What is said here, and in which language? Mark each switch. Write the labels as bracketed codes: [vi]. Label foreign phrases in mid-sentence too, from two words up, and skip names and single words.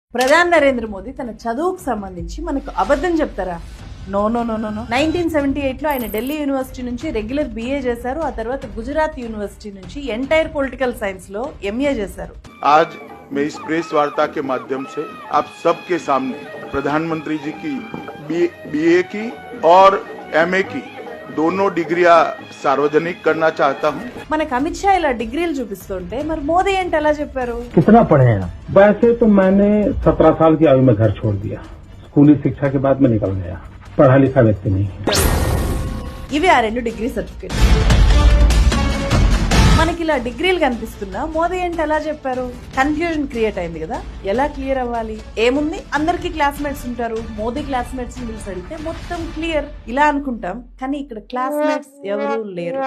[te] ప్రధాని నరేంద్ర మోదీ తన చదువుకు సంబంధించి మనకు అబద్ధం చెప్తారా? [en] no no no no no [te] 1978 లో ఆయన ఢిల్లీ యూనివర్సిటీ నుంచి రెగ్యులర్ BA చేశారు. ఆ తర్వాత గుజరాత్ యూనివర్సిటీ నుంచి [en] entire political science [te] లో MA చేశారు. [hi] आज मैं इस प्रेस वार्ता के माध्यम से आप सबके सामने प्रधानमंत्री जी की BA की और MA की दोनों डिग्रियां सार्वजनिक करना चाहता हूं। [te] మనకు అమిత్ షా ఇలా డిగ్రీలు చూపిస్తుంటే మరి మోదీ ఏంటి అలా చెప్పారు? [hi] कितना पढ़े हैं? वैसे तो मैंने 17 साल की आयु में घर छोड़ दिया। स्कूली शिक्षा के बाद मैं निकल गया। पढ़ा लिखा व्यक्ति नहीं। [te] ఇవి ఆ రెండు డిగ్రీ సర్టిఫికేట్. మనకి ఇలా డిగ్రీలు కనిపిస్తున్నా మోదీ ఏంటి అలా చెప్పారు? [en] confusion create [te] అయింది కదా. ఎలా క్లియర్ అవ్వాలి? ఏముంది, అందరికి క్లాస్మేట్స్ ఉంటారు. మోదీ క్లాస్మేట్స్ ని పిలిచి అడిగితే మొత్తం క్లియర్ ఇలా అనుకుంటాం, కానీ ఇక్కడ క్లాస్మేట్స్ ఎవరు లేరు.